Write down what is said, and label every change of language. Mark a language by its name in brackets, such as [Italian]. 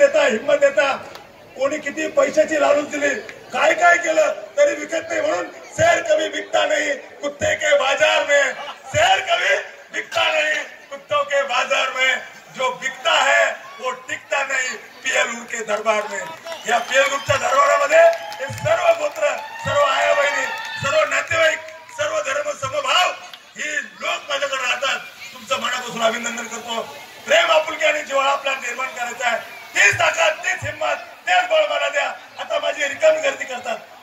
[Marathi] हिम्मत देता. कोणी किती पैशाची लालूच दिली, काय काय केलं तरी विकत नाही. [Hindi] म्हणून शेर कभी बिकता नहीं कुत्ते के बाजार में. शेर कभी बिकता नहीं कुत्तों के बाजार में. जो बिकता है वो टिकता नहीं पीएलयू के दरबार में. [Marathi] या पीएलयूच्या दरबारामध्ये हे सर्व गोत्र, सर्व आया बहिणी, सर्व नातेवाईक, सर्व धर्म समभाव ही लोक माझ्याकडे राहतात. तुमचं मनापासून अभिनंदन करतो. प्रेम, आपुलकी आणि जिव्हाळा आपला निर्माण करायचा आहे. तीच ताकद, तीच हिंमत, तेच बळ मला द्या. आता माझी रिकामी गर्दी करतात.